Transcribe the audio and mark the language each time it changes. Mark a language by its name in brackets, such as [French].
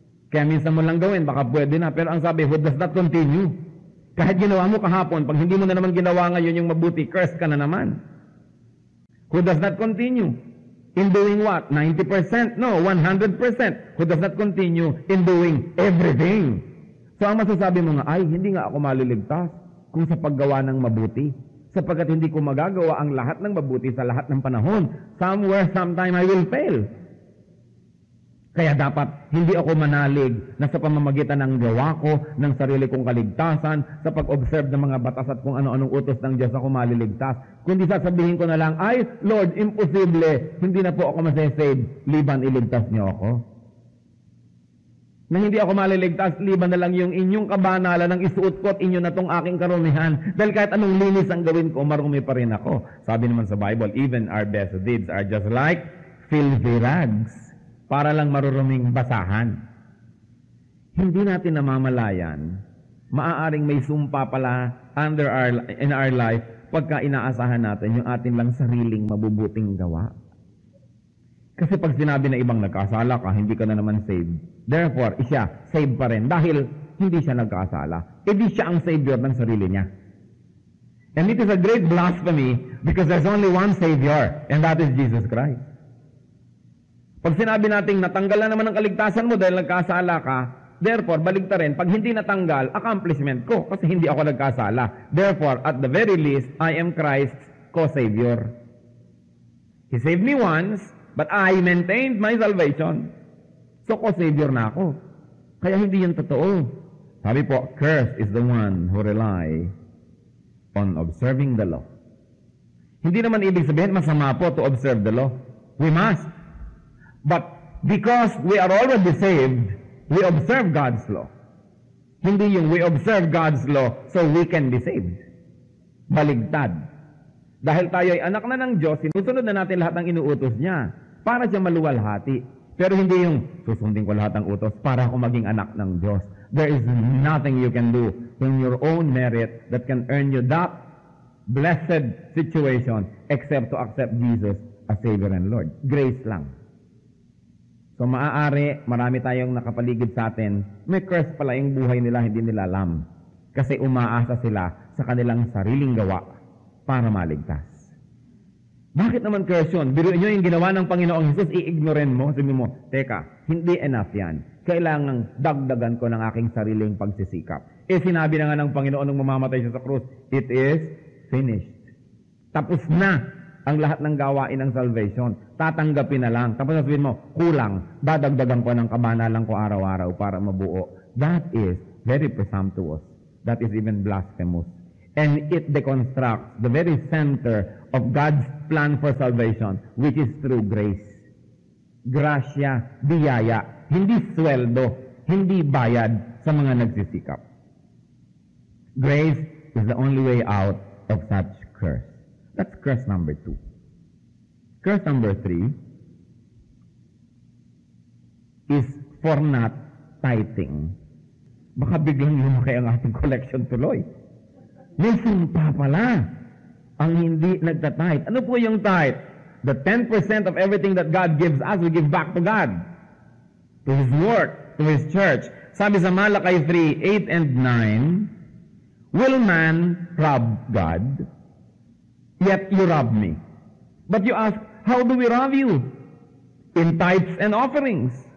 [Filipino] Kaya minsan mo lang gawin, baka pwede na. Pero ang sabi, [English] who does not continue. [Filipino] Kahit ginawa mo kahapon, pag hindi mo na naman ginawa ngayon yung mabuti, cursed ka na naman. [English] Who does not continue. In doing what? 90%? No, 100%. Who does not continue in doing everything. [Filipino] So ang masasabi mo nga, ay, hindi nga ako maliligtas kung sa paggawa ng mabuti. Sapagkat hindi ko magagawa ang lahat ng mabuti sa lahat ng panahon. [English] Somewhere, sometime, I will fail. [Filipino] Kaya dapat hindi ako manalig na sa pamamagitan ng gawa ko, ng sarili kong kaligtasan, sa pag-observe ng mga batas at kung ano-anong utos ng Diyos ako maliligtas. Kundi sasabihin ko na lang, ay, Lord, imposible, hindi na po ako masasave, liban iligtas niyo ako. Na hindi ako maliligtas, liban na lang yung inyong kabanalan ng isuot ko at inyo na tong aking karumihan. Dahil kahit anong linis ang gawin ko, marumi pa rin ako. Sabi naman sa Bible, [English] even our best deeds are just like filthy rags. [Filipino] Para lang maruruming basahan. Hindi natin namamalayan, maaaring may sumpa pala [English] in our life [Filipino] pagka inaasahan natin yung atin lang sariling mabubuting gawa. Kasi pag sinabi na ibang nagkasala ka, hindi ka na naman saved. Therefore, siya, saved pa rin dahil hindi siya nagkasala. E di siya ang savior ng sarili niya. [English] And it is a great blasphemy because there's only one Savior, and that is Jesus Christ. [Filipino] Pag sinabi natin natanggal na naman ang kaligtasan mo dahil nagkasala ka, therefore, baligta rin, pag hindi natanggal, accomplishment ko kasi hindi ako nagkasala. [English] Therefore, at the very least, I am Christ's co-savior. He saved me once, but I maintained my salvation. [Filipino] So, co-savior na ako. Kaya hindi yun totoo. Sabi po, [English] cursed is the one who rely on observing the law. [Filipino] Hindi naman ibig sabihin, masama po [English] to observe the law. We must. But because we are already saved, we observe God's law. [Filipino] Hindi yung [English] we observe God's law so we can be saved. [Filipino] Baligtad. Dahil tayo ay anak na ng Diyos, sinusunod na natin lahat ng inuutos niya para siya maluwalhati. Pero hindi yung susundin ko lahat ng utos para ako maging anak ng Diyos. [English] There is nothing you can do in your own merit that can earn you that blessed situation except to accept Jesus as Savior and Lord. [Filipino] Grace lang. So maaari, marami tayong nakapaligid sa atin, may curse pala yung buhay nila, hindi nila alam. Kasi umaasa sila sa kanilang sariling gawa para maligtas. Bakit naman curse yun? Biruin nyo yung ginawa ng Panginoong Jesus, i-ignoren mo. Sabi mo, teka, hindi enough yan. Kailangang dagdagan ko ng aking sariling pagsisikap. Sinabi na nga ng Panginoon nung mamamatay siya sa krus, [English] it is finished. [Filipino] Tapos na ang lahat ng gawain ng salvation. Tatanggapin na lang. Tapos sabihin mo, kulang. Dadagdagan ko ng kabanalan ko araw-araw para mabuo. [English] That is very presumptuous. That is even blasphemous. And it deconstructs the very center of God's plan for salvation, which is through grace. [Filipino] Gracia, biyaya, hindi sweldo, hindi bayad sa mga nagsisikap. [English] Grace is the only way out of such curse. That's curse number 2. Curse number 3 is for not tithing. [Filipino] Baka biglang lumaki ang ating collection tuloy. May sumpa pala ang hindi nagtatithe. Ano po yung tithe? [English] The 10% of everything that God gives us, we give back to God. To His work, to His church. [Filipino] Sabi sa Malakay 3:8 and 9, [English] will man rob God? Yet you rob me. But you ask, how do we rob you? In tithes and offerings.